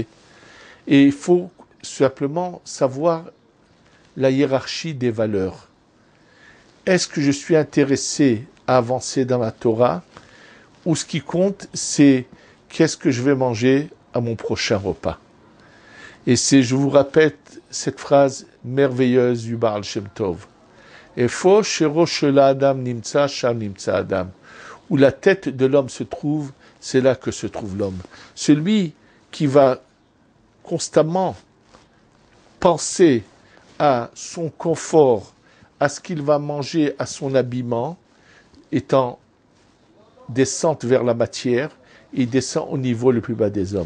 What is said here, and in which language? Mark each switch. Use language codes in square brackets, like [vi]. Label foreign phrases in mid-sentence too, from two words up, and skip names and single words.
[fr] Et il faut simplement savoir la hiérarchie des valeurs. Est-ce que je suis intéressé à avancer dans la Torah, ou ce qui compte, c'est qu'est-ce que je vais manger à mon prochain repas? Et je vous répète cette phrase merveilleuse du Baal Shem Tov. [he] איפה שראשו של אדם נמצא, שם נמצא אדם. [fr] Où la tête de l'homme se trouve, c'est là que se trouve l'homme. Celui qui va constamment penser à son confort, à ce qu'il va manger, à son habillement, étant descente vers la matière, il descend au niveau le plus bas des hommes.